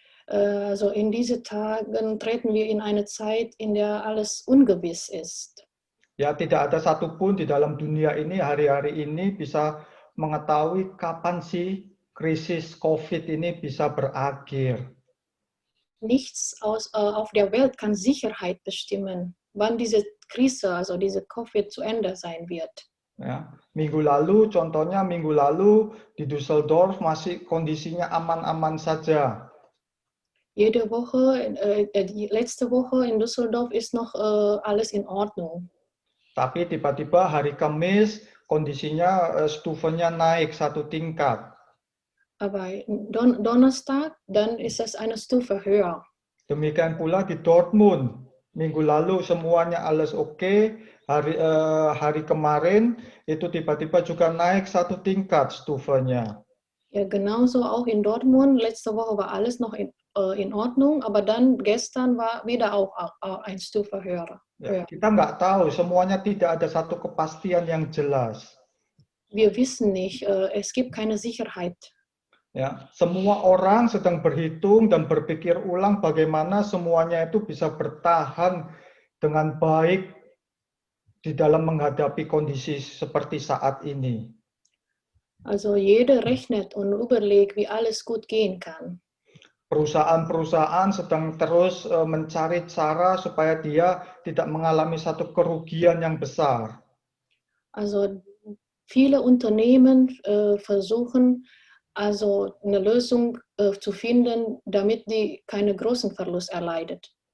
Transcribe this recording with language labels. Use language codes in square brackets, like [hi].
[de] Also in diese Tagen treten wir in eine Zeit, in der alles ungewiss ist. [id] Ya, tidak ada satupun di dalam dunia ini hari-hari ini bisa mengetahui kapan sih krisis COVID ini bisa berakhir. [de] Nichts auf der Welt kann Sicherheit bestimmen, wann diese Krise, also diese Covid zu Ende sein wird. [id] Ya, minggu lalu di Düsseldorf masih kondisinya aman-aman saja. [de] Letzte Woche in Düsseldorf ist noch alles in Ordnung. [id] Tapi tiba-tiba hari Kamis kondisinya stufenya naik 1 tingkat. [de] Aber Donnerstag, dann ist es eine Stufe höher. [id] Demikian pula di Dortmund. Minggu lalu semuanya [de] alles oke. [id] Hari kemarin itu tiba-tiba juga naik 1 tingkat stufenya. [de] Ja, genauso auch in Dortmund. Letzte Woche war alles noch in Ordnung, aber dann gestern war wieder auch ein Stufe höher. [id] Ya, kita nggak tahu, semuanya tidak ada satu kepastian yang jelas. [de] Wir wissen nicht, es gibt keine Sicherheit. [id] Ya, semua orang sedang berhitung dan berpikir ulang bagaimana semuanya itu bisa bertahan dengan baik di dalam menghadapi kondisi seperti saat ini. [de] Also jeder rechnet und überlegt, wie alles gut gehen kann. [id] Perusahaan-perusahaan sedang terus mencari cara supaya dia tidak mengalami satu kerugian yang besar. [de] Also viele Unternehmen versuchen also eine Lösung zu finden, damit die keine großen Verlust erleidet.